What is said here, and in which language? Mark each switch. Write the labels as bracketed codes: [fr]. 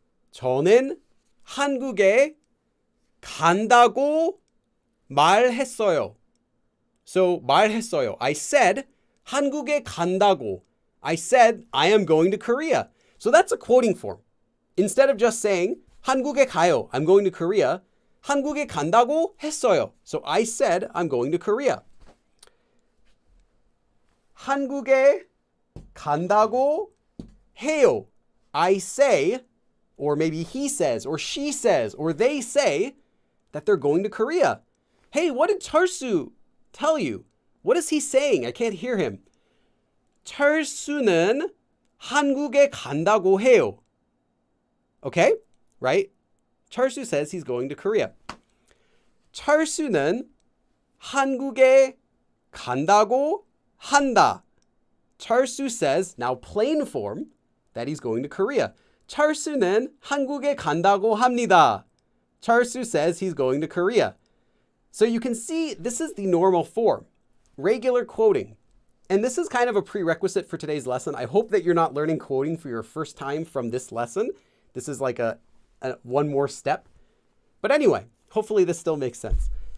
[ko] 저는 한국에 간다고 말했어요. [en] So [ko] 말했어요. [en] I said [ko] 한국에 간다고. [en] I said I am going to Korea. So that's a quoting form. Instead of just saying [ko] 한국에 가요, [en] I'm going to Korea, [ko] 한국에 간다고 했어요. [en] So I said I'm going to Korea. [ko] 한국에 간다고 해요. [en] I say, or maybe he says, or she says, or they say that they're going to Korea. Hey, what did 철수 tell you? What is he saying? I can't hear him. [ko] 철수는 한국에 간다고 해요. [en] Okay, right? 철수 says he's going to Korea. [ko] 철수는 한국에 간다고 한다. [en] 철수 says, now plain form, that he's going to Korea. [ko] 철수는 한국에 간다고 합니다. [en] 철수 says he's going to Korea. So you can see this is the normal form, regular quoting. And this is kind of a prerequisite for today's lesson. I hope that you're not learning quoting for your first time from this lesson. This is like a one more step. But anyway, hopefully this still makes sense.